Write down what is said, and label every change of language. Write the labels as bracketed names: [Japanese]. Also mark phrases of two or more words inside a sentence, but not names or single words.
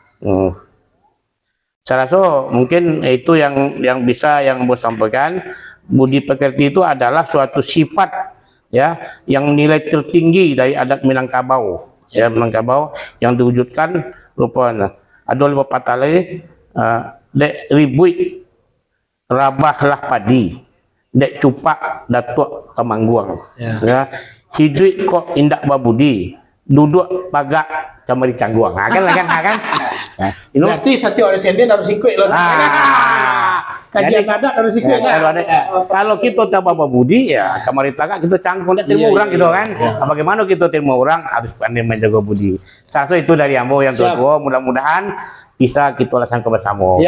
[Indonesian] Saya rasa mungkin itu yang bisa yang bos sampaikan. Budi pekerti itu adalah suatu sifat ya yang nilai tertinggi dari adat Minangkabau. Ya, Minangkabau yang diwujudkan rupanya ada pepatah lagi, [Minangkabau] dek ribui rabahlah padi, dek cupak datuk temangguang. Ya, hidup kok indak babudi, duduk pagak camari cangguang. [Indonesian] Kan. Nah, berarti satu orang sendiri harus ikut loh. Kajian adat harus ikut. Kalau kita tak apa budi ya [Minangkabau] kamari tagak kita cangkung [Indonesian] dan terima orang gitu kan. Bagaimana kita terima orang harus pandai menjaga budi. Satu itu dari ambo yang tua, mudah-mudahan bisa kita laksanakan bersama.